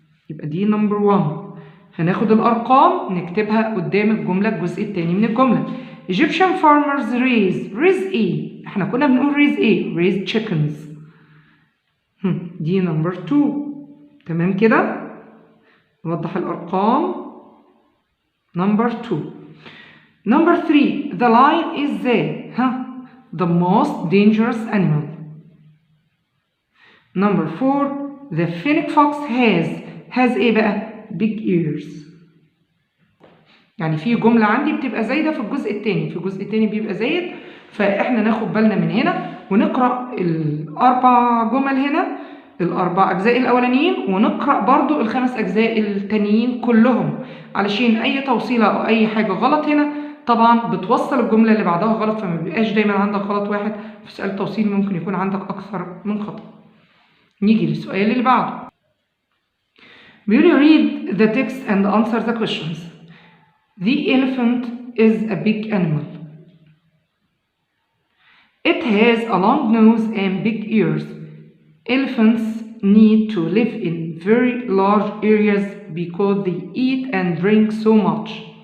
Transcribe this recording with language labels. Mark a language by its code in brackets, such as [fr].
[ar] يبقى دي number 1. هناخد الأرقام نكتبها قدام الجملة الجزء الثاني من الجملة. [en] Egyptian farmers raise إيه؟ احنا كنا بنقول raise إيه؟ raise chickens. دي number 2. تمام كده؟ نوضح الأرقام. number 2. number 3. The lion is the most dangerous animal. number 4. The phoenix fox has إيه بقى؟ big ears. [ar] يعني في جملة عندي بتبقى زايدة في الجزء الثاني، في الجزء الثاني بيبقى زايد، فإحنا ناخد بالنا من هنا ونقرأ الأربع جمل هنا، الأربع أجزاء الأولانيين، ونقرأ برضو الخمس أجزاء التانيين كلهم، علشان أي توصيلة أو أي حاجة غلط هنا طبعا بتوصل الجملة اللي بعدها غلط، فما بيبقاش دايما عندك غلط واحد، في سؤال توصيل ممكن يكون عندك أكثر من خطأ. نيجي للسؤال اللي بعده. [en] بيقول read the text and answer the questions. The elephant is a big animal. It has a long nose and big ears. Elephants need to live in very large areas because they eat and drink so much.